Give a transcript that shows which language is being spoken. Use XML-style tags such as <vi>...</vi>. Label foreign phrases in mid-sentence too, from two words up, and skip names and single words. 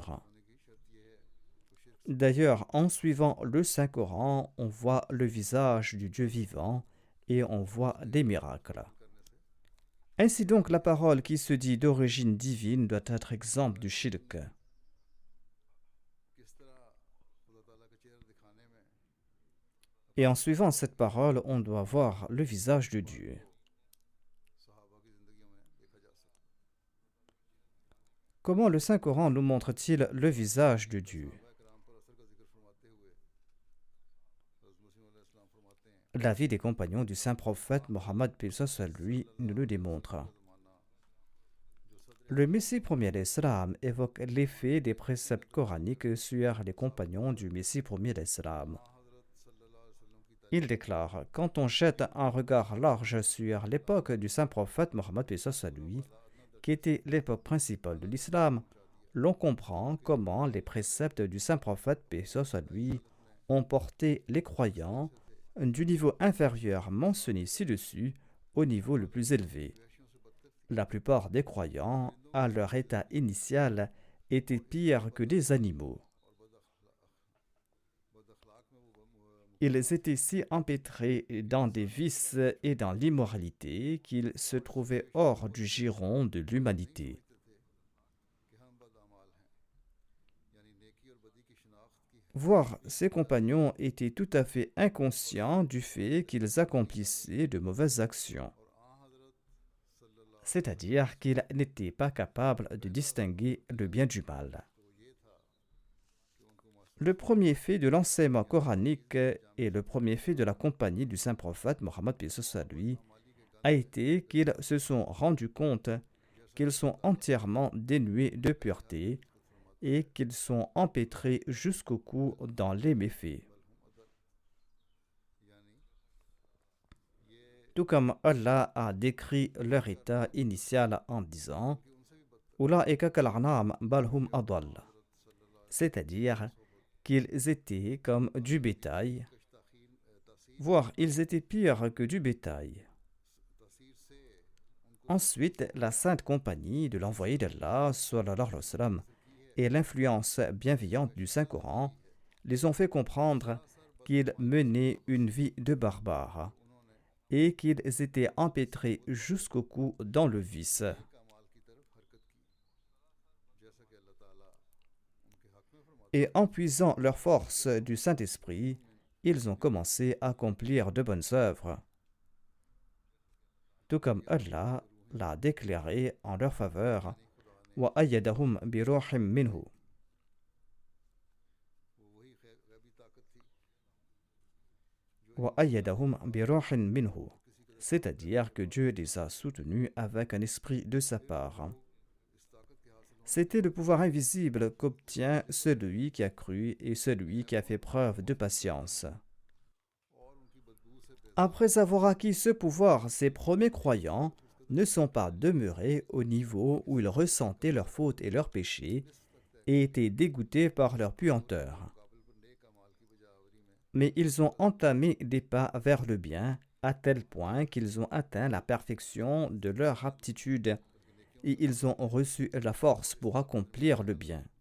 <ur>ہونے کی شرط یہ ہے تو شرک</ur> <fr>D'ailleurs, en suivant le Saint-Coran, on voit le visage du Dieu vivant et on voit des miracles.</fr> <ur>کرنے سے</ur> <fr>Ainsi donc, la parole qui se dit d'origine divine doit être exempte du shirk.</fr> <ur>کس طرح خدا تعالیٰ کا چہرہ دکھانے میں</ur> <fr>Et en suivant cette parole, on doit voir le visage de Dieu.</fr> <ur>صحابہ کی زندگیوں میں دیکھا جا سکتا ہے.</ur> <fr>Comment le Saint-Coran nous montre-t-il le visage de Dieu?</fr> <ur>صحابہ کرام پر اثر کا ذکر فرماتے ہوئے حضرت مسیح علیہ السلام فرماتے ہیں</ur> <fr>La vie des compagnons du saint prophète Mohammed paix soit lui nous le démontre.</fr> <ur>زمانہ جو صدر</ur> <fr>Le Messie premier d'Islam évoque l'effet des préceptes coraniques sur les compagnons du Messie premier d'Islam.</fr> <ur>حضرت</ur> <ar>صلى الله عليه وسلم</ar> <ur>کی تعریف</ur> <fr>Il déclare: quand on jette un regard large sur l'époque du saint prophète Mohammed paix soit lui, qui était l'époque principale de l'islam, l'on comprend comment les préceptes du saint prophète paix soit lui ont porté les croyants du niveau inférieur mentionné ci-dessus au niveau le plus élevé.</fr> <ur>وحشیوں سے بدتر تھی.</ur> <fr>La plupart des croyants, à leur état initial, étaient pires que des animaux.</fr> <ur>اور بداخلاق میں وہ</ur> <fr>Ils étaient si empêtrés dans des vices et dans l'immoralité qu'ils se trouvaient hors du giron de l'humanité.</fr> <ur>کہ ہم بداعمال ہیں، یعنی نیکی اور بدی کی شناخت کی ہے.</ur> <fr>Voire, ces compagnons étaient tout à fait inconscients du fait qu'ils accomplissaient de mauvaises actions,</fr> <ur>اور حضرت صلی اللہ</ur> <fr>c'est-à-dire qu'ils n'étaient pas capables de distinguer le bien du mal.</fr> <ur>تو یہ تھا کہ ان کو محسوس</ur> <fr>Le premier fait de l'enseignement coranique et le premier fait de la compagnie du saint prophète Mohammed paix soit lui a été qu'ils se sont rendus compte qu'ils sont entièrement dénués de pureté et qu'ils sont empêtrés jusqu'au cou dans les méfaits.</fr> <ur>یعنی یہ</ur> <fr>Tout comme Allah a décrit leur état initial en disant</fr> <ur>کہ ان سے بھی بدتر</ur> <ar>أولئك كالأنعام بل هم أضل,</ar> <ur>حضرت صلی اللہ</ur> <fr>c'est-à-dire qu'ils étaient comme du bétail,</fr> <ar>عليه وسلم تاثیر</ar> <fr>voire ils étaient pires que du bétail.</fr> <ur>تاثیر سے ان کو</ur> <fr>Ensuite, la sainte compagnie de l'envoyé d'Allah</fr> <ar>صلى الله عليه وسلم,</ar> <fr>et l'influence bienveillante du Saint-Coran les ont fait comprendre qu'ils menaient une vie de barbares</fr> <ur>انہوں نے</ur> <fr>et qu'ils étaient empêtrés jusqu'au cou dans le vice.</fr> <ur>ایک اعمال کی طرف حرکت کی، جیسا کہ اللہ تعالیٰ ان کے حق میں فرماتا</ur> <fr>Et en puisant leur force du Saint-Esprit, ils ont commencé à accomplir de bonnes œuvres, tout comme Allah l'a déclaré en leur faveur.</fr> <ar>وأيدهم بروح منه.</ar> <ur>ہے۔ وہ وہی غیبی طاقت تھی</ur> <ar>وأيدهم بروح منه.</ar> <fr>C'est-à-dire que Dieu les a soutenus avec un esprit de sa part.</fr> <ur>اس طاقت کے حاصل</ur> <fr>C'était le pouvoir invisible qu'obtient celui qui a cru et celui qui a fait preuve de patience.</fr> <ur>اور ان کی بدبو سے</ur> <fr>Après avoir acquis ce pouvoir, ces premiers croyants ne sont pas demeurés au niveau où ils ressentaient leurs fautes et leurs péchés et étaient dégoûtés par leur puanteur. Mais ils ont entamé des pas vers le bien à tel point qu'ils ont atteint la perfection de leur aptitude et ils ont reçu la force pour accomplir le bien.</fr>